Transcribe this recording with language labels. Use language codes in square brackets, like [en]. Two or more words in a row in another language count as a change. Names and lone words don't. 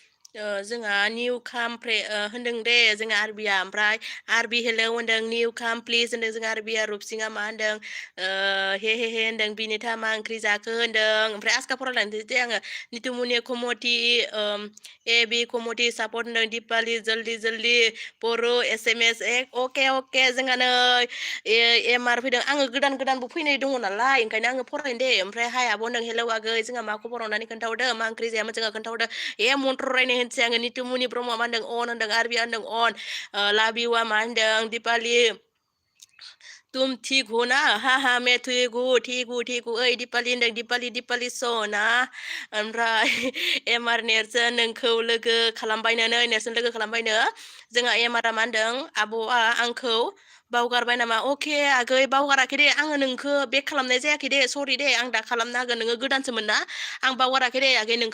[brx] जोंहा निउ काम होनदों दे जोंहा आरबिया ओमफ्राय आरबि हेलौ होनदों निउ काम प्लिज होनदों जोंहा आरबिया रुपसिङा मा होनदों हे होनदों बिनिथा मा ओंख्रि जाखो होनदों ओमफ्राय आसका फरायलांनोसै दे आङो नितुमुनि कमति ए बि कमति सापर्ट होनदों दिपालि जल्दि जल्दि बर' SMS अके अके जोंहा नै एम आर फैदों आङो गोदान गोदानबो फैनाय दङ नालाय ओंखायनो आङो फरायनो दे ओमफ्राय हाय आब' होनदों हेलौ आगै जोंहा मा खबर हरनानै खोन्थाहरदो मा ओंख्रि जायामोन जोंहा खोन्थाहरदो मन्त्र रायनाय होनसै आङो नितुमुनि ब्रह्मआ मा होनदों अन होनदों आरबिया होनदों अन लाबिवा मा होनदों दिपालि [hi] तुम ठीक हो ना हा मैं ठीक हूँ [brx] ओइ दिपालि होनदों दिपालि सना ओमफ्राय एमार नेरसोन नोंखौ लोगो खालामबायनो नेरसोन लोगो खालामबायनो जोंहा एमारा मा होनदों आब'आ आंखौ बावगारबाय नामा अके आगै बावगाराखै दे आङो नोंखौ बेक खालामनाय जायाखै दे सरि दे आं दा खालामनो हागोन नोङो गोदानसोमोन ना आं बावगाराखै दे आगै नोंखौ